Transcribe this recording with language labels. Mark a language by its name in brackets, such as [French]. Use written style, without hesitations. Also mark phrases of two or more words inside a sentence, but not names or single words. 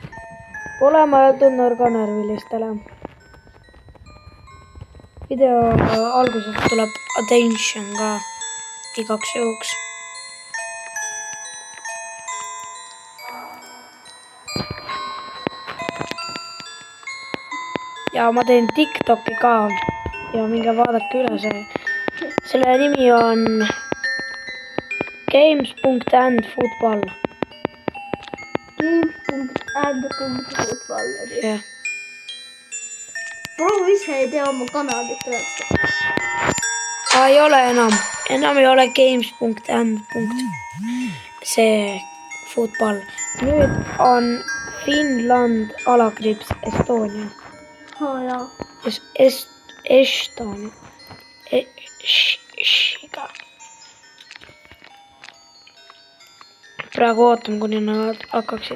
[Estonian] Pole mõeldud nurganärvilistele. Video alguses tuleb attention ka igaks juhuks. Ja ma teen TikToki ka ja minge vaadake üle see. Selle nimi on games.and/football. Games.and/football. Jah. Proovi ise ei tea oma kanalit üldse. Ei ole enam ei ole games.and. See football. Nüüd on Finland /Estonia. Jaa. Estonia. Praegu ootame, kuni nad hakkaksid.